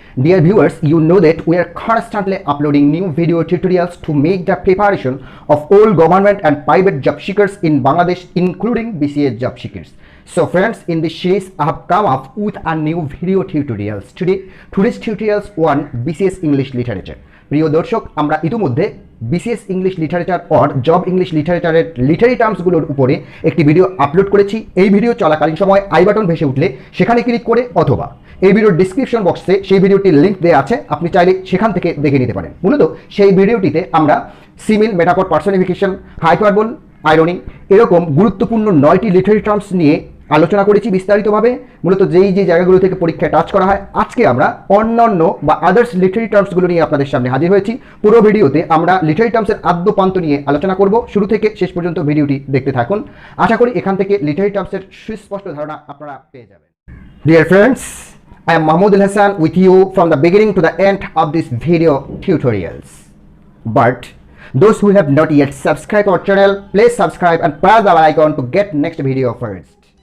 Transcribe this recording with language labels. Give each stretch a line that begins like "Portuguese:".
English: Dear viewers, you know that we are constantly uploading new video tutorials to make the preparation of all government and private job seekers in Bangladesh, including BCS job seekers. So friends, in this series I have come up with a new video tutorials. Today's tutorials on BCS English Literature.
Bangla: প্রিয় দর্শক, আমরা ইতিমধ্যে BCS English literature or job English লিটারেচারের literary টার্মসগুলোর উপরে একটি video upload করেছি। এই video চলাকালীন সময় আই বাটন ভেসে উঠলে সেখানে ক্লিক করে অথবা এই ভিডিওর ডিসক্রিপশন বক্সে সেই ভিডিওটির লিঙ্ক দেওয়া আছে, আপনি চাইলে সেখান থেকে দেখে নিতে পারেন। মূলত সেই ভিডিওটিতে আমরা সিমিল, মেটাফর, পার্সনিফিকেশন, হাইপারবোল, আইরনি এরকম গুরুত্বপূর্ণ 9টি লিটারি টার্মস নিয়ে আলোচনা করেছি বিস্তারিতভাবে, মূলত যেই জায়গাগুলো থেকে পরীক্ষায় টাচ করা হয়। আজকে আমরা অন্যান্য বা আদার্স লিটারি টার্মসগুলো নিয়ে আপনাদের সামনে হাজির হয়েছি। পুরো ভিডিওতে আমরা লিটারি টার্মসের আদ্যপান্ত নিয়ে আলোচনা করব। শুরু থেকে শেষ পর্যন্ত ভিডিওটি দেখতে থাকুন। আশা করি এখান থেকে লিটারি টার্মসের সুস্পষ্ট ধারণা আপনারা পেয়ে যাবেন।
English: Dear friends, I am Mahmoud Hassan with you from the beginning to the end of this video tutorials. But those who have not yet subscribed our channel, please subscribe and press the bell icon to get next video first.